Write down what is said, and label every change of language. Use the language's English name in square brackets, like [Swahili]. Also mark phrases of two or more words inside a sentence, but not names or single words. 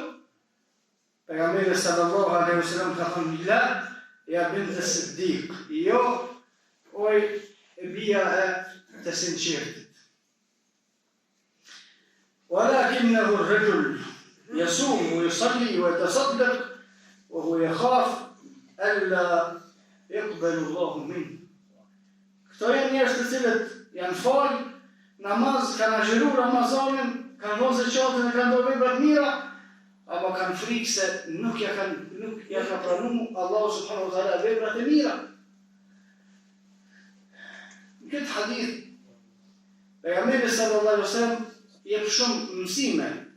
[Albanian] Pejgamberi [Arabic] صلى الله عليه وسلم [Albanian] ka thënë: [Arabic] "لا يا بنت الصديق, [Albanian] jo, oj e bia e të sinqertit. [Arabic] ولكنه الرجل يصوم ويصلي ويتصدق وهو يخاف ألا يقبل الله منه." [Albanian] Këto janë njerëz të cilët janë fal namaz, kanë agjëruar Ramazanin, kanë dhënë zakatin e kanë bërë vepra të mira, apo kanë frikë se nuk ja ka pranuar Allahu [Arabic] سبحانه وتعالى [Albanian] veprat e mira. Në këtë hadith, pejgamberi [Arabic] صلى الله عليه وسلم [Albanian] jep shumë mësime.